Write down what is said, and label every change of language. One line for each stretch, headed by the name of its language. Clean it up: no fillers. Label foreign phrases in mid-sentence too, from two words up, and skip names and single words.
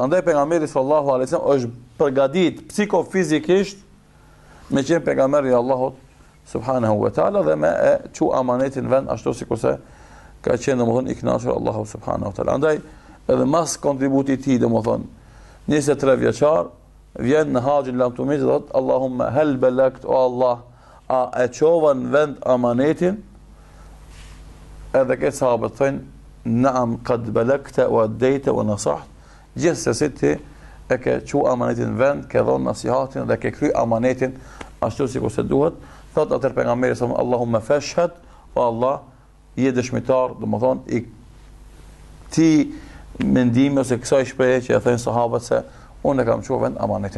Albanian: Andaj pejgamberi
Arabic: صلى الله عليه وسلم
Albanian: është përgatit psikofizikisht me qenë pejgamberi i Allahut
Arabic: سبحانه وتعالى
Albanian: dhe me e çu amanetin vend ashtu sikurse ka qenë domethënë i kënaqur Allahu subhanahu wa taala. Andaj edhe mas kontributit i tij domethënë 23 vjeçar vjen në haxhin lamtumit dhe thot
Arabic: اللهم هل بلغت
Albanian: o Allah a e çova në vend amanetin, edhe këtë sahabët thënë
Arabic: نعم قد بلغت وأديت ونصحت,
Albanian: gjithsesi ti e ke çu amanetin në vend, ke dhënë nasihatin dhe ke kry amanetin ashtu sikur se duhet. Thot atë pejgamberi sa
Arabic: اللهم فاشهد
Albanian: o Allah je dëshmitar, domethënë i ti mendimi ose kësaj shprehje që e thënë sahabët se unë e kam çuar vend amanetin.